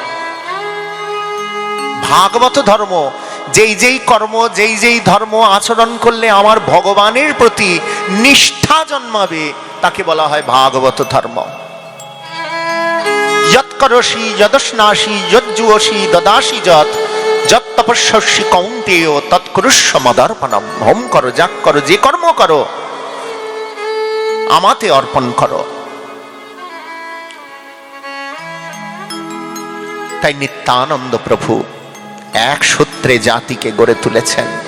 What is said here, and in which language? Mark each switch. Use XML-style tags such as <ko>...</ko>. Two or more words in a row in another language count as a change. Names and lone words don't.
<bn>ভাগবত ধর্ম, যেই যেই কর্ম, যেই যেই ধর্ম আচরণ করলে আমার ভগবানের প্রতি নিষ্ঠা জন্মাবে, তাকে বলা হয় ভাগবত ধর্ম।</bn> <sa>যৎ করসি যদস্নাসি যজ্জুয়সি দদাসি যৎ যৎ তপস্যসি কৌন্তেয় তৎকুরুষ্ব মদর্পণম।</sa> <bn>হোম করো, যাগ করো, যে কর্ম করো আমাতে অর্পণ করো। তাই নিত্যানন্দ প্রভু এক সূত্রে জাতিকে গড়ে তুলেছেন।</bn>